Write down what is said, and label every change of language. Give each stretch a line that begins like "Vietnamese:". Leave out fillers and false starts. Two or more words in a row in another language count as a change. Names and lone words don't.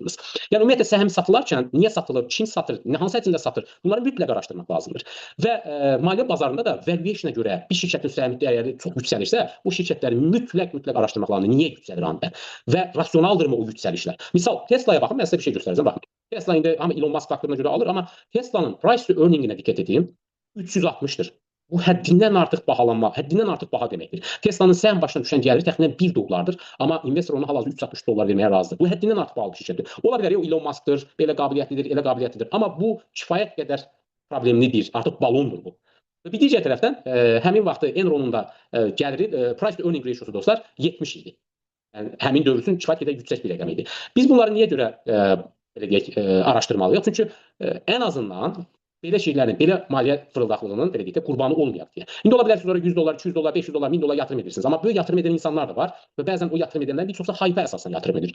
Azerbaijani: Yəni ümumiyyətlə səhm satılarkən niyə satılır, kim satır, hansı həcmdə satır, bunları mütləq araşdırmaq lazımdır. Və maliyyə bazarında da valuation-a görə bir şirkətin səhmi dəyəri çox yüksəlirsə, o şirkətləri mütləq araşdırmaq lazımdır. Niyə yüksəlir anında? Və rasionaldırmı o yüksəlişlər? Misal Tesla'ya baxın, mən sizə bir şey göstərəcəm. Baxın. Tesla indi hamı Elon Musk haqqına görə alır, amma Tesla'nın
English: price to earning-inə
Azerbaijani: diqqət edin, 360-dır. Bu həddindən artıq bahalanma, həddindən artıq baha deməkdir. Tesla'nın səhm başına düşən gəliri təxminən 1 dollardır, amma investor ona hal-hazırda 360 dollar verməyə razıdır. Bu həddindən artıq bahalı bir şirkətdir. Ola bilər o Elon Musk'dır, belə qabiliyyətlidir, elə qabiliyyətlidir, amma bu kifayət qədər problemli bir, artıq balondur bu. Və bir digər tərəfdən həmin vaxtı Enron'un da gəliri
English: price to earning ratiosu
Azerbaijani: dostlar 70 idi. Yəni həmin dövr üçün kifayət qədər yüksək bir rəqəm idi. Biz bunları niyə görə belə deyək araşdırmalıyıq? Çünki ən azından belə şeylərin, belə maliyyə fırıldaqlığının belə deyək də qurbanı olmayaq deyə. İndi ola bilər ki, sonra 100 dollar, 200 dollar, 500 dollar, 1000 dollar yatırım edirsiniz. Amma böyük yatırım edən insanlar da var və bəzən o yatırım edənlər bir çoxsa haypa əsasən yatırım edir.